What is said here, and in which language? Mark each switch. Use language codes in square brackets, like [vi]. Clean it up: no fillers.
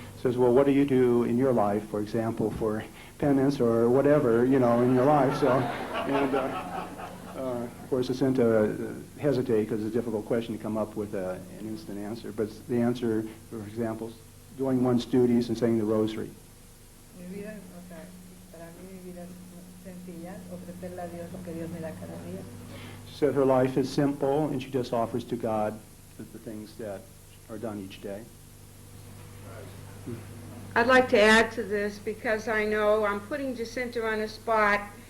[en] Says, well, what do you do in your life, for example, for penance or whatever, you know, in your life? So, and of course, Jacinta hesitate because it's a difficult question to come up with an instant answer. But the answer, for example, is doing one's duties and saying the rosary. [es] Mi vida, o sea, para mí mi vida es sencilla, ofrecerle a Dios lo que Dios me da cada día. [en] She said her life is simple, and she just offers to God the things that are done each day. I'd like to add to this because I know I'm putting Jacinta on a spot.